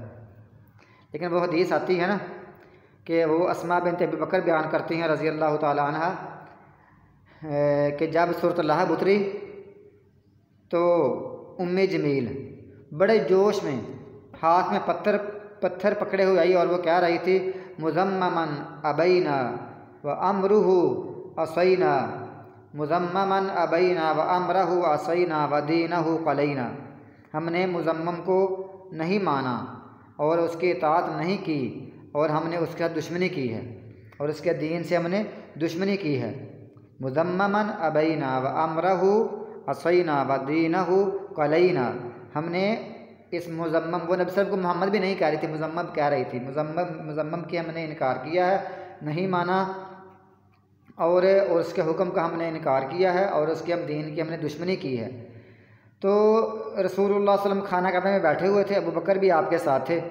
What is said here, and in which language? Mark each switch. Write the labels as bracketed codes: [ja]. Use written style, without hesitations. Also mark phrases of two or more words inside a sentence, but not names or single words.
[ur] لیکن وہ حدیث آتی ہے نا کہ وہ اسماء بنت ابی بکر بیان کرتی ہیں [ar] رضی اللہ تعالی عنہ [ur] کہ جب سورۃ اللہب اتری تو جمیل بڑے جوش میں ہاتھ میں پتھر پکڑے ہوئے آئی اور وہ کہہ رہی تھی [ar] مذمما ابینا وامرہ عصینا، مذمما ابینا وامرہ عصینا ودینہ قلینا، [ur] ہم نے مذمم کو نہیں مانا اور اس کی اطاعت نہیں کی، اور ہم نے اس کے ساتھ دشمنی کی ہے، اور اس کے دین سے ہم نے دشمنی کی ہے۔ [ar] مذمما ابینا وامرہ عصینا ودینہ قلینا، [ur] ہم نے اس مزمم، وہ نبی [ar] صلی اللہ علیہ وسلم [ur] کو محمد بھی نہیں کہہ رہی تھی، مزمم کہہ رہی تھی، مزمم کی ہم نے انکار کیا ہے، نہیں مانا، اور اس کے حکم کا ہم نے انکار کیا ہے، اور اس کے ہم دین کی ہم نے دشمنی کی ہے۔ تو رسول اللہ [ar] صلی اللہ علیہ وسلم [ur] کھانا کھانے میں بیٹھے ہوئے تھے، ابو بکر بھی آپ کے ساتھ تھے۔